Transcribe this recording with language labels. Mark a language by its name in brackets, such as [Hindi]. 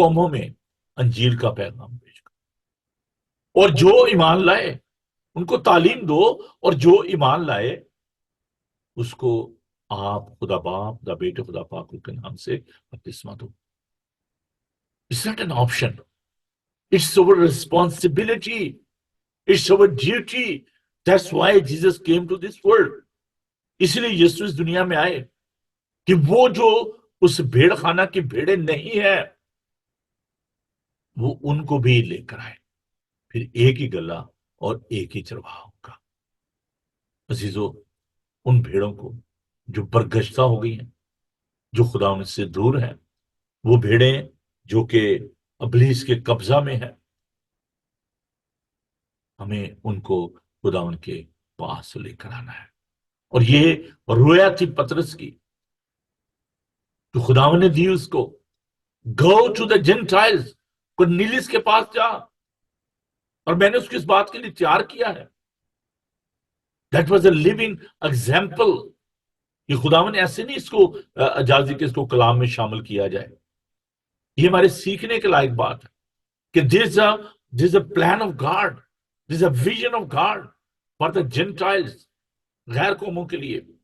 [Urdu] میں انجیل کا پیغام بھیجو، اور جو ایمان لائے ان کو تعلیم دو، اور جو ایمان لائے اس کو آپ خدا باپ، خدا بیٹے، خدا پاک کے نام سے بپتسمہ دو۔ [English] It's not an option. It's our responsibility. It's our duty. That's why Jesus came to this world. [Urdu] اس لیے یسوع اس دنیا میں آئے کہ وہ جو اس بھیڑ خانہ کی بھیڑیں نہیں ہیں، وہ ان کو بھی لے کر آئے، پھر ایک ہی گلہ اور ایک ہی چرواہا ہوگا۔ عزیزو، ان بھیڑوں کو جو برگشتہ ہو گئی ہیں، جو خدا ان سے دور ہیں، وہ بھیڑیں جو کہ ابلیس کے قبضہ میں ہیں، ہمیں ان کو خدا ان کے پاس لے کر آنا ہے. اور یہ رویا تھی پطرس کی، جو خدا نے دی اس کو. [English] go to the gentiles, [Urdu] Cornelius کے پاس جا. اور میں نے اس کو اس بات کے لیے تیار کیا ہے. [English] That was a living example. [Urdu] یہ خدا نے ایسے نہیں اس کو اجازت کہ اس کو کلام میں شامل کیا جائے. یہ ہمارے سیکھنے کے لائق بات ہے کہ [English] this a plan of God, this a vision of God for the Gentiles, [Urdu] غیر قوموں کے لیے.